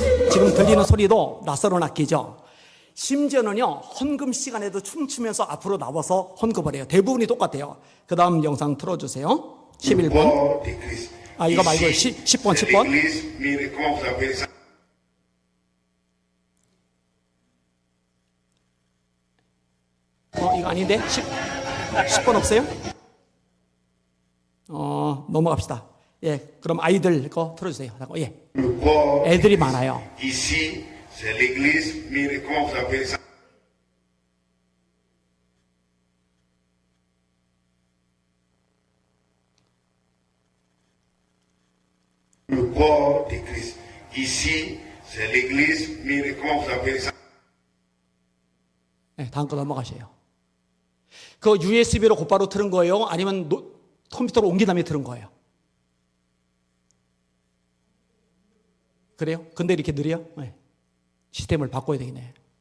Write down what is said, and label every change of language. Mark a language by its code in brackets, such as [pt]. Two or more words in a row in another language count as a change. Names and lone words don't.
[ko] 지금 들리는 소리도 낯설은 악기죠. 심지어는요, 헌금 시간에도 춤추면서 앞으로 나와서 헌금을 해요. 대부분이 똑같아요. 그 다음 영상 틀어주세요. 11번. 이거 말고 10번. [fr] L'église, mais comment vous appelez ça? [ko] 이거 아닌데? 10번 없어요? 넘어갑시다. 예, 그럼 아이들 거 틀어주세요. 예. [fr] Le corps, [ko] 애들이 많아요. [fr] ici, c'est l'église, mais comment vous appelez ça? Le corps de Christ. Ici, c'est l'église, mais comment vous appelez ça? [ko] 네, 다음 거 넘어가세요. 그 USB로 곧바로 틀은 거예요? 아니면 컴퓨터로 옮긴 다음에 틀은 거예요? 그래요? 근데 이렇게 느려요? 네. 시스템을 바꿔야 되겠네.